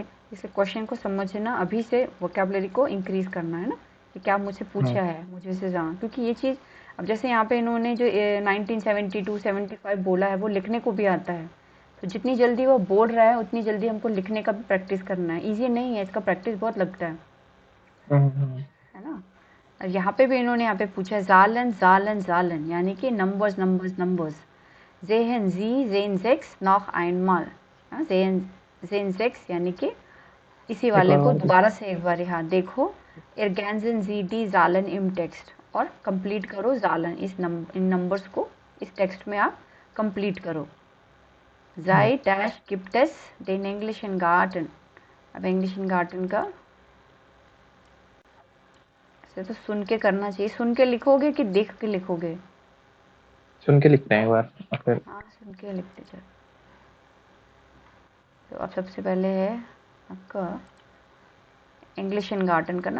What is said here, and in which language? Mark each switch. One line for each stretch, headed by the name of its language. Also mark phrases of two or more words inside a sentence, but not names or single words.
Hindi: इसे क्वेश्चन को समझना अभी से, वोकेबलरी को इंक्रीज करना है ना, कि क्या मुझसे पूछा है, मुझे इसे जान, क्योंकि ये चीज़ अब जैसे यहाँ पे इन्होंने जो 1972-75 बोला है, वो लिखने को भी आता है, तो जितनी जल्दी वो बोल रहा है उतनी जल्दी हमको लिखने का भी प्रैक्टिस करना है। इजी नहीं है, इसका प्रैक्टिस बहुत लगता है ना। और यहाँ पे भी इन्होंने यहाँ पे पूछा है
German: Zahlen Zahlen Zahlen,
Hindi: यानी कि
English: numbers numbers numbers.
German: sehen Sie, sehen sechs noch einmal, sehen sechs
Hindi: यानी कि इसी वाले को दोबारा से एक बार यहाँ देखो।
German: ergänzen Sie die Zahlen im Text,
Hindi: और कंप्लीट करो
German: जालन,
Hindi: इन नंबर्स को इस टेक्स्ट में आप कंप्लीट करो।
German: Seit dash gibt es den englischen Garten।
Hindi: अब
German: englischen Garten
Hindi: का ऐसे तो सुन के करना चाहिए। सुन के लिखोगे कि देख के लिखोगे? सुन के लिखते हैं एक बार और फिर हाँ, सुन के लिखते चल। तो अब सबसे पहले है आपका
German: englischen Garten
Hindi: का ना।